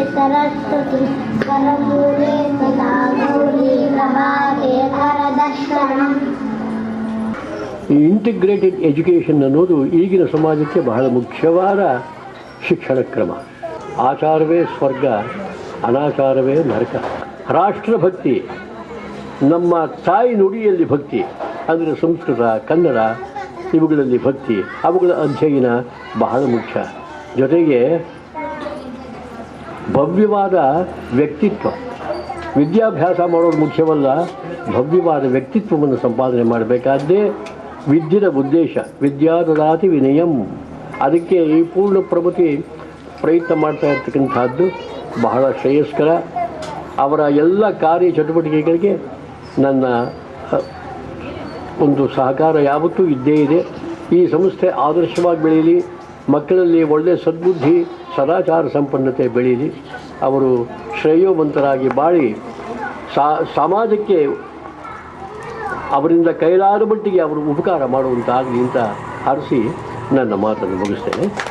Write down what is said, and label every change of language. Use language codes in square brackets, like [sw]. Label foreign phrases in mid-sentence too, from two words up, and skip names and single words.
[sa] सरस्वती वरदूरे सदा गौरी प्रभाते वरदर्शनम्. [kn] ಈ [en] integrated education [kn] ಅನ್ನೋದು ಈಗಿನ ಸಮಾಜಕ್ಕೆ ಬಹಳ ಮುಖ್ಯವಾದ ಶಿಕ್ಷಣ ಕ್ರಮ. ಆಚಾರವೇ ಸ್ವರ್ಗ, ಅನಾಚಾರವೇ ನರಕ. ರಾಷ್ಟ್ರಭಕ್ತಿ, ನಮ್ಮ ತಾಯಿ ನುಡಿಯಲ್ಲಿ ಭಕ್ತಿ ಅಂದರೆ ಸಂಸ್ಕೃತ, ಕನ್ನಡ ಇವುಗಳಲ್ಲಿ ಭಕ್ತಿ, ಅವುಗಳ ಅಧ್ಯಯನ ಬಹಳ ಮುಖ್ಯ. ಜೊತೆಗೆ ಭವ್ಯವಾದ ವ್ಯಕ್ತಿತ್ವ, ವಿದ್ಯಾಭ್ಯಾಸ ಮಾಡೋದು ಮುಖ್ಯವಲ್ಲ, ಭವ್ಯವಾದ ವ್ಯಕ್ತಿತ್ವವನ್ನು ಸಂಪಾದನೆ ಮಾಡಬೇಕಾದ್ದೇ ವಿದ್ಯೆಯ ಉದ್ದೇಶ. [sa] ವಿದ್ಯಾ ದದಾತಿ ವಿನಯಂ. [kn] ಅದಕ್ಕೆ ಈ ಪೂರ್ಣ ಪ್ರಗತಿ ಪ್ರಯತ್ನ ಮಾಡ್ತಾ ಇರ್ತಕ್ಕಂಥದ್ದು ಬಹಳ ಶ್ರೇಯಸ್ಕರ. ಅವರ ಎಲ್ಲ ಕಾರ್ಯ ಚಟುವಟಿಕೆಗಳಿಗೆ ನನ್ನ ಒಂದು ಸಹಕಾರ ಯಾವತ್ತೂ ಇದ್ದೇ ಇದೆ. ಈ ಸಂಸ್ಥೆ ಆದರ್ಶವಾಗಿ ಬೆಳೀಲಿ, ಮಕ್ಕಳಲ್ಲಿ ಒಳ್ಳೆಯ ಸದ್ಬುದ್ಧಿ, ಸದಾಚಾರ ಸಂಪನ್ನತೆ ಬೆಳೀಲಿ, ಅವರು ಶ್ರೇಯೋವಂತರಾಗಿ ಬಾಳಿ ಸಮಾಜಕ್ಕೆ ಅವರಿಂದ ಕೈಲಾದ ಮಟ್ಟಿಗೆ ಅವರು ಉಪಕಾರ ಮಾಡುವಂತಾಗಲಿ ಅಂತ ಹರಿಸಿ ನನ್ನ ಮಾತನ್ನು ಮುಗಿಸ್ತೇನೆ.